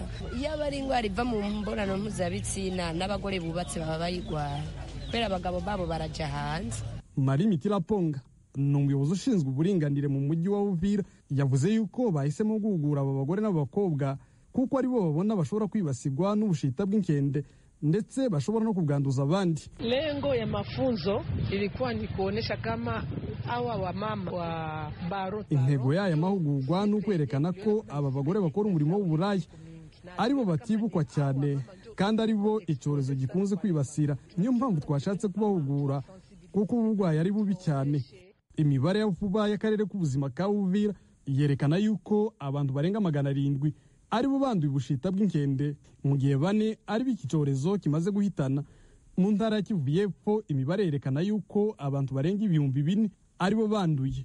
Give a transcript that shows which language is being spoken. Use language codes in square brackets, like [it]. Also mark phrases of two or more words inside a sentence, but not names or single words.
[rw] Iyo bari indwara iva mu mbonano mpuzabitsina n'abagore bubatse baba bayigwara kubera abagabo babo baraja hanze. Marie Mitiraponga ni umuyobozi ushinzwe uburinganire mu mujyi wa Uvira, yavuze yuko bahisemo guhugura aba bagore n'abakobwa kuko ari bo babona bashobora kwibasirwa n'ubushita bw'inkende ndetse bashobora no kubwanduza abandi. [sw] Lengo ya mafunzo ilikuwa ni kuonesha kama hawa wamama wa baro. [rw] Intego y'aya mahugurwa ni ukwerekana ko aba bagore bakora umurimo w'uburaya ari bo batibukwa cyane kandi ari bo icyorezo gikunze kwibasira. Niyo mpamvu twashatse kubahugura kuko uburwayi ari bubi cyane. Imibare ya vuba y'akarere k'ubuzima ka Uvira yerekana yuko abantu barenga 700 ari bo banduye ubushita bw'inkende, mu gihe 4 ari b'iki cyorezo kimaze guhitana. Mu ntara ya Kivu y'Epfo imibare yerekana yuko abantu barenga 4,000 ari bo banduye.